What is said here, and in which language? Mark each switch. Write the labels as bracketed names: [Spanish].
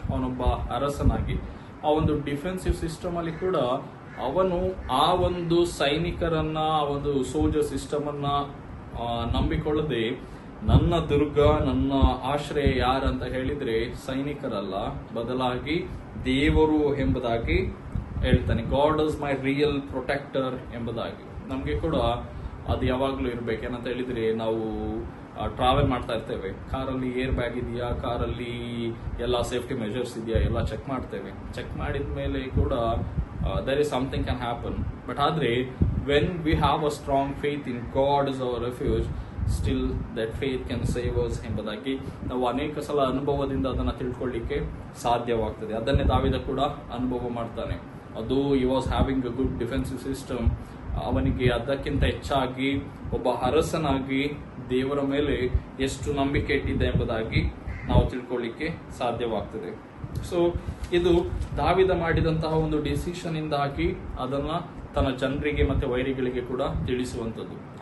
[Kannada] ಅವನೊಬ್ಬ ಅರಸನಾಗಿ ಆ ಒಂದು ಡಿಫೆನ್ಸಿವ್ ಸಿಸ್ಟಮ್ ಅಲ್ಲಿ ಕೂಡ ಅವನು ಆ ಒಂದು ಸೈನಿಕರನ್ನ, ಆ ಒಂದು ಸೋಲ್ಜರ್ ಸಿಸ್ಟಮ್ ಅನ್ನ ನಂಬಿಕೊಳ್ಳದೆ, ನನ್ನ ದುರ್ಗ, ನನ್ನ ಆಶ್ರಯ ಯಾರಂತ ಹೇಳಿದ್ರೆ ಸೈನಿಕರಲ್ಲ, ಬದಲಾಗಿ ದೇವರು ಎಂಬುದಾಗಿ ಹೇಳ್ತಾನೆ. [English] God is my real protector [Kannada] ಎಂಬುದಾಗಿ. ನಮ್ಗೆ ಕೂಡ ಅದು ಯಾವಾಗ್ಲೂ ಇರ್ಬೇಕು. ಏನಂತ ಹೇಳಿದ್ರೆ, ನಾವು ಟ್ರಾವೆಲ್ ಮಾಡ್ತಾ ಇರ್ತೇವೆ, ಕಾರಲ್ಲಿ ಏರ್ ಬ್ಯಾಗ್ ಇದೆಯಾ, ಕಾರಲ್ಲಿ ಎಲ್ಲ ಸೇಫ್ಟಿ ಮೆಜರ್ಸ್ ಇದೆಯಾ, ಎಲ್ಲ ಚೆಕ್ ಮಾಡ್ತೇವೆ. ಚೆಕ್ ಮಾಡಿದ ಮೇಲೆ ಕೂಡ [English] there is something can happen. But ಆದ್ರೆ when we have a strong faith in God is our refuge, still that faith can save us [Kannada] ಎಂಬುದಾಗಿ ನಾವು ಅನೇಕ ಸಲ ಅನುಭವದಿಂದ ಅದನ್ನ ತಿಳ್ಕೊಳ್ಳಿಕ್ಕೆ ಸಾಧ್ಯವಾಗ್ತದೆ. ಅದನ್ನೇ ದಾವೀದ ಕೂಡ ಅನುಭವ ಮಾಡ್ತಾನೆ. ಅದು [English] he was having a good defensive system, [Kannada] ಅವನಿಗೆ ಅದಕ್ಕಿಂತ ಹೆಚ್ಚಾಗಿ ಒಬ್ಬ ಅರಸನಾಗಿ ದೇವರ ಮೇಲೆ ಎಷ್ಟು ನಂಬಿಕೆ ಇಟ್ಟಿದ್ದ ಎಂಬುದಾಗಿ ನಾವು ತಿಳ್ಕೊಳ್ಳಿಕ್ಕೆ ಸಾಧ್ಯವಾಗ್ತದೆ. ಸೊ ಇದು ದಾವೀದ ಮಾಡಿದಂತಹ ಒಂದು ಡಿಸಿಷನ್ ಇಂದಾಗಿ ಅದನ್ನ ತನ್ನ ಜನರಿಗೆ ಮತ್ತೆ ವೈರಿಗಳಿಗೆ ಕೂಡ ತಿಳಿಸುವಂಥದ್ದು.